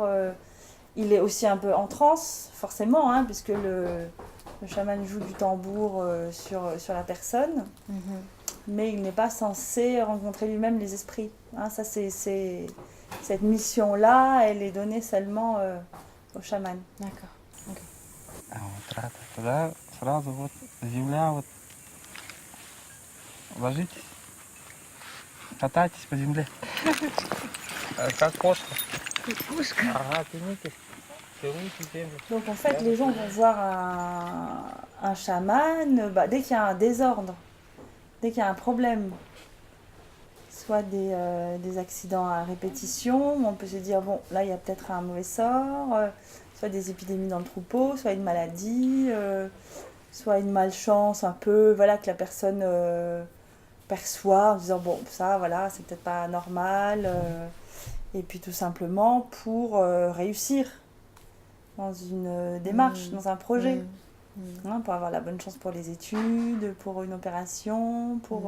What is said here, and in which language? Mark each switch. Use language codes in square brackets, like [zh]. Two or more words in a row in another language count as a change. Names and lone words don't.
[fr] Il est aussi un peu en transe, forcément, hein, puisque le chaman joue du tambour sur la personne. Mais il n'est pas censé rencontrer lui-même les esprits. Hein, ça, cette mission-là, elle est donnée seulement au chaman. D'accord. Okay. [ru] А вот туда сразу вот земля, вот ложитесь, катайтесь по земле. Как кошка. Кошка. Ага, тянитесь, целуйте землю. [fr] Donc en fait, les gens vont voir un chaman dès qu'il y a un désordre, dès qu'il y a un problème, soit des accidents à répétition, où on peut se dire, bon, là il y a peut-être un mauvais sort, soit des épidémies dans le troupeau, soit une maladie, soit une malchance un peu, voilà, que la personne perçoit en disant, bon, ça, voilà, c'est peut-être pas normal, et puis tout simplement pour réussir dans une démarche, dans un projet, hein, pour avoir la bonne chance pour les études, pour une opération, pour...